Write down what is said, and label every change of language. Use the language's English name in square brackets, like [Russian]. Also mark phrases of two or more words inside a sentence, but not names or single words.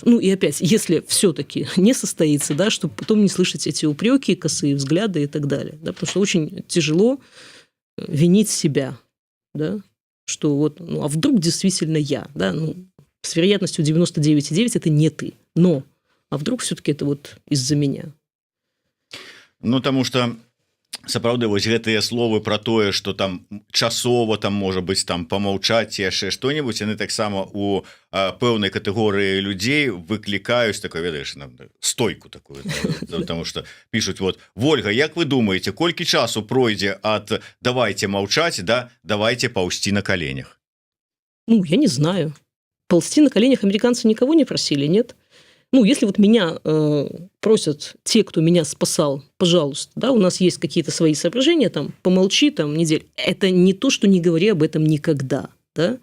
[Russian] Ну и опять, если все-таки не состоится, да, чтобы потом не слышать эти упреки, косые взгляды и так далее. Да, потому что очень тяжело винить себя, да, что вот, ну а вдруг действительно я, да, ну, с вероятностью 99,9 это не ты, но, а вдруг все-таки это вот из-за меня. [Belarusian] Ну, [Russian] потому что [Belarusian] сапраўды вось гэтыя словы про тое, что там часова там можа быть там помаўчаць яшчэ что-нибудь, яны таксама у пэўнай катэгорыі людзей выклікаюць такой, ведаеш, [Russian] стойку такую, потому что пишут вот: [Belarusian] Вольга, як вы думаете, колькі часу пройдзе от давайте маўчаць, да, давайте паўсці [Russian] на коленях? Ну, я не знаю. Ползти на коленях американцы никого не просили, нет? Ну, если вот меня просят те, кто меня спасал, пожалуйста, да, у нас есть какие-то свои соображения, там, помолчи, там, неделю. Это не то, что не говори об этом никогда, да.